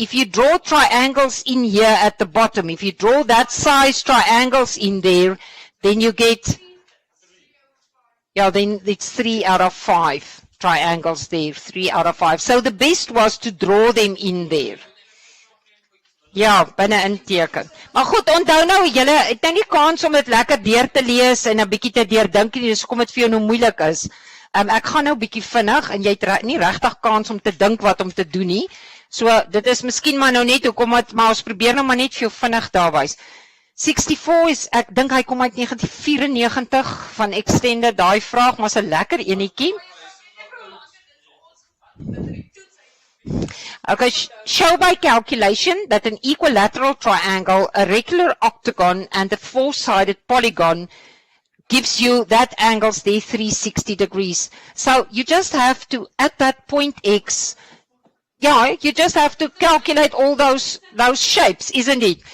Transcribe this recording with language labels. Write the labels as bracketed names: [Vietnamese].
[English] If you draw triangles in here at the bottom, if you draw that size triangles in there, then you get, then it's 3 out of 5 triangles there, 3 out of 5. So the best was to draw them in there. [Afrikaans] Ja, binne inteken. Maar goed, onthou nou, julle het nou nie kans om dit lekker deur te lees en 'n bietjie te deurdink nie, dis kom dit vir jou nou moeilik is. Ek gaan nou bietjie vinnig en jy het nie regtig kans om te dink wat om te doen nie. So dit is miskien maar nou net hoekom maar ons probeer nou maar net vir jou vinnig daar wys. 64 is, ek dink hy kom uit 1994 van Extended, daai vraag, maar 'n lekker enetjie. [English] Okay, show by calculation that an equilateral triangle, a regular octagon, and a four-sided polygon gives you that angles there 360 degrees. So you just have to, at that point X, yeah, you just have to calculate all those shapes, isn't it?